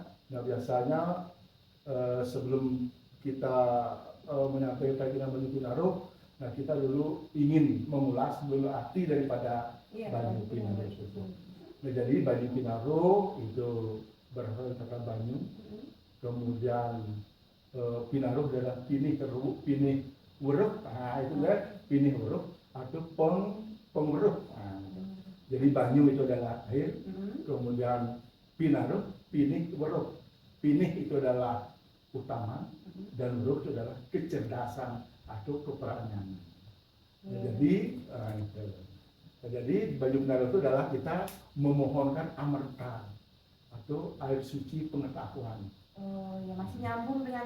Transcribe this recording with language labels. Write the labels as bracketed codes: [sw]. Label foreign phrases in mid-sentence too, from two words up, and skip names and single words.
[id] Nah, biasanya sebelum kita menyampaikan dengan Banyu Pinarum, nah kita dulu ingin mengulas dulu arti daripada Banyu Pinarum itu. Nah, jadi Banyu Pinarum itu berasal dari kata banyu, kemudian pinaruh adalah [ban] pinih keruh, pinih weruh, [id] nah itu kan [ban] pinih weruh [id] atau pengweruh. Nah, jadi banyu itu adalah air, kemudian pinaruh, [ban] pinih weruh. [id] Pinih itu adalah utama dan weruh itu adalah kecerdasan atau keperangan. Jadi itu. Jadi banyu pinaruh itu adalah kita memohonkan amerta atau air suci pengetahuan. Oh ya, masih nyambung dengan